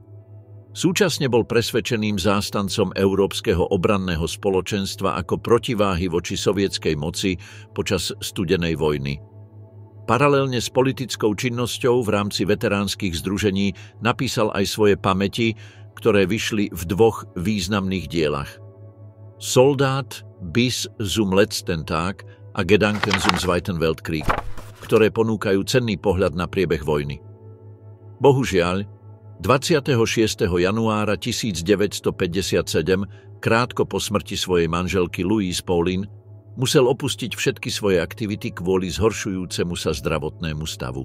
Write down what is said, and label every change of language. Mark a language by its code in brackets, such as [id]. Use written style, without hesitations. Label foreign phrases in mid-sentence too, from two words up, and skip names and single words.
[sk] Súčasne bol presvedčeným zástancom Európskeho obranného spoločenstva ako protiváhy voči sovietskej moci počas studenej vojny. Paralelne s politickou činnosťou v rámci veteránskych združení napísal aj svoje pamäti, ktoré vyšli v 2 významných dielach. Soldat bis zum letzten Tag a Gedanken zum Zweiten Weltkrieg, ktoré ponúkajú cenný pohľad na priebeh vojny. Bohužiaľ, 26. januára 1957, krátko po smrti svojej manželky Louise Pauline, musel opustiť všetky svoje aktivity kvôli zhoršujúcemu sa zdravotnému stavu.